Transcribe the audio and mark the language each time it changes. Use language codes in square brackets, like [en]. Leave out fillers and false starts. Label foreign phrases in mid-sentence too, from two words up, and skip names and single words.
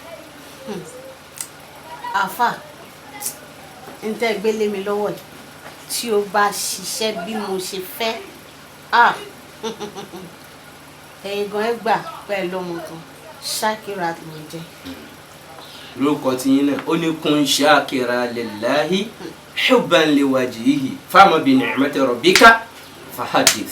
[yo] àfà ń tẹ́ gbélé mi lọ́wọ́ yìí tí ó bá ṣiṣẹ́ bí mo ṣe fẹ́ ẹ̀yin gan ẹ gbà pẹ̀lú ọmọ kan Shakirat ló ń jẹ́. lórúkọ tí yín náà ó ní [ar] كن شاكرا لله حبا لوجهه فأما بنعمة ربك فحدث.